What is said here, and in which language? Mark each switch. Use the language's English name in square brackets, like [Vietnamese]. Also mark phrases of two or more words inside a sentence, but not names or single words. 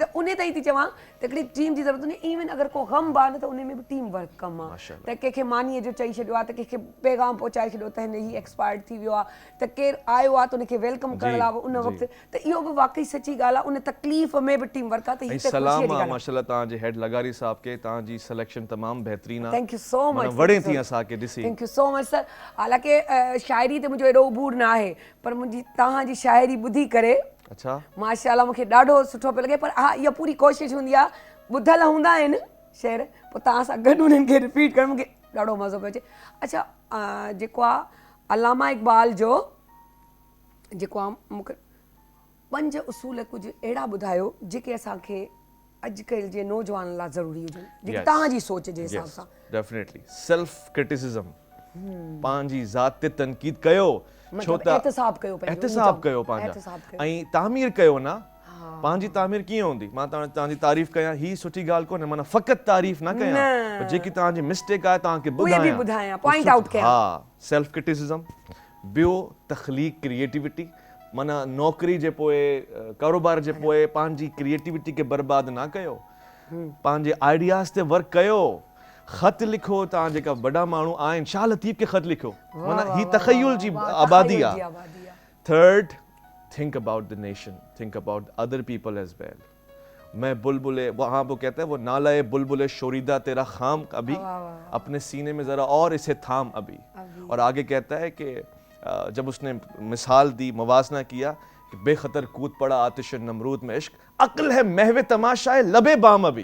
[Sindhi] त उन ताईं थी चवां त हिकिड़ी टीम जी ज़रूरत कोन्हे। इवन अगरि को ग़म आहे न त उन में बि [English] team work [Sindhi] कमु आहे। माशाअल्लाह। त कंहिंखे मानीअ जो चई छॾियो आहे, त कंहिंखे पैगाम पहुचाए छॾियो त हिन ही एक्सपायर्ड थी वियो आहे, त केरु आयो आहे त उनखे वेलकम करण लाइ उन वक़्तु, त इहो बि वाकई सची ॻाल्हि आहे। उन तकलीफ़ में बि [English] team work [Sindhi] आहे। त ऐं हीअ त सलाम ख़ुशीअ जी आहे ॻाल्हि आहे। माशाअल्लाह तव्हांजे हेड लगारी साहब खे, तव्हांजी सिलेक्शन तमामु बहितरीन आहे। [English] thank you so much. [Sindhi] माना वणे थी असांखे ॾिसी। [English] thank you so much sir. [Sindhi] हालांकि शायरी ते मुंहिंजो एॾो उबूर न आहे, पर मुंहिंजी तव्हांजी शायरी ॿुधी करे अच्छा माशाअल्लाह मूंखे ॾाढो सुठो पियो लॻे। पर हा, इहा पूरी कोशिशि हूंदी आहे, ॿुधल हूंदा आहिनि शेर, पोइ तव्हां सां गॾु उन्हनि खे रिपीट करणु मूंखे ॾाढो मज़ो पियो अचे। अच्छा, जेको आहे अलामा इक़बाल जो जेको आहे, मूंखे 5 उसूल कुझु अहिड़ा ॿुधायो जेके असांखे अॼुकल्ह जे नौजवान लाइ ज़रूरी हुजनि, जेके तव्हांजी सोच जे हिसाब सां। [English] definitely self criticism, [Sindhi] पंहिंजी ज़ात ते तनक़ीद कयो, छो त एहतिसाब कयो, एहतिसाब कयो पंहिंजा, ऐं तामीर कयो न। पंहिंजी तामीर कीअं हूंदी? मां तव्हांजी तारीफ़ कयां, ही सुठी ॻाल्हि कोन्हे, माना फ़क़ति तारीफ़ न कयां, जेकी तव्हांजी मिस्टेक आहे तव्हांखे ॿुधायां, [English] point out [Sindhi] कयां। हा, [English] self criticism. [Sindhi] ॿियो तख़लीक़, क्रिएटिविटी, माना नौकरी जे पोइ, कारोबार जे पोइ पंहिंजी क्रिएटिविटी खे बर्बाद न कयो, पंहिंजे आइडियाज़ ते वर्क कयो। ख़त लिखो, तव्हां जेका वॾा माण्हू आहिनि, शाह लतीफ़ खे ख़त लिखो, माना ही तख़य्युल जी आबादी आहे। [English] third, think about the nation, think about other people as well. [Urdu] میں بلبلے، وہاں وہ کہتا ہے وہ نالۂ بلبلِ شوریدہ تیرا خام ابھی، اپنے سینے میں ذرا اور اسے تھام ابھی. اور آگے کہتا ہے کہ جب اس نے مثال دی، موازنہ کیا کہ بے خطر کود پڑا آتشِ نمرود میں عشق، عقل ہے محوِ تماشائے لبِ بام ابھی.